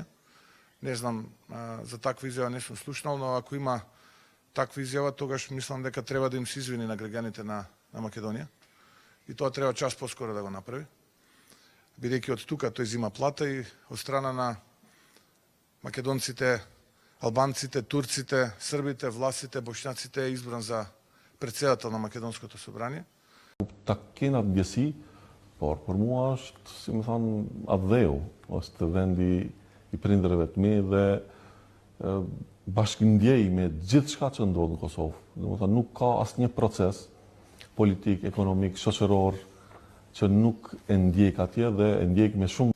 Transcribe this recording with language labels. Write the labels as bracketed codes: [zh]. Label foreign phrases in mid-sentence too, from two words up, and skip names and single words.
[mk] Не знам, за таква изјава не сум слушнал, но ако има таква изјава, тогаш мислам дека треба да им се извини на граѓаните на Македонија. И тоа треба час поскоро да го направи. Бидејќи од тука тој зима плата и од страна на македонците, албанците, турците, србите, власите, бошњаците е избран за председател на Македонското собрание. [sq] Ta kena të ndjesi, por për mua është, si më thonë, Adheu, është vendi i prindërve të mi dhe bashkëndjej me gjithë shka që ndodhë në Kosovë. Dhe më thonë, nuk ka asnjë proces politik, ekonomik, shoqëror që nuk e ndjek atje dhe e ndjek me shumë